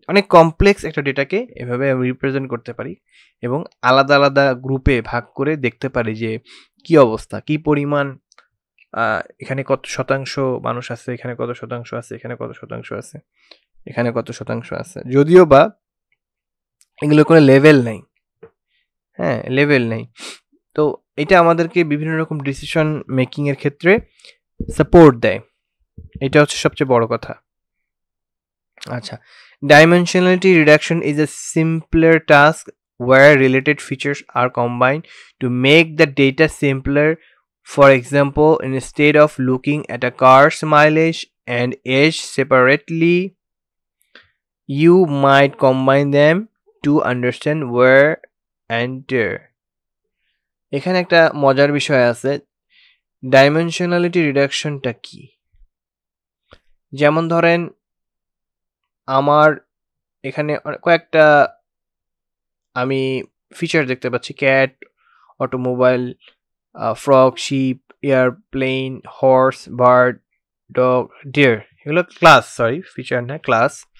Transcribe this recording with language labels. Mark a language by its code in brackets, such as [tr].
[bn] অনেক কমপ্লেক্স একটা ডেটাকে এভাবে রিপ্রেজেন্ট করতে পারি এবং আলাদা আলাদা গ্রুপে ভাগ করে দেখতে পারি যে কি অবস্থা, কি পরিমাণ, এখানে কত শতাংশ মানুষ আছে, এখানে কত শতাংশ আছে, এখানে কত শতাংশ আছে, এখানে কত শতাংশ আছে। যদিও বা এগুলো কোনো লেভেল নেই, হ্যাঁ লেভেল নেই। তো এটা আমাদেরকে বিভিন্ন রকম ডিসিশন মেকিং এর ক্ষেত্রে সাপোর্ট দেয়, এটা হচ্ছে সবচেয়ে বড় কথা। [en] আচ্ছা, dimensionality reduction is a simpler task where related features are combined to make the data simpler. For example, instead of looking at a car's mileage and age separately, you might combine them to understand wear and tear. [bn] এখানে একটা মজার বিষয় আছে, dimensionality রিডাকশনটা কি? যেমন ধরেন আমার এখানে কয়েকটা আমি ফিচার দেখতে পাচ্ছি, cat, automobile, frog, sheep, airplane, horse, bird, dog, deer, এগুলো ক্লাস, ফিচার না, ক্লাস।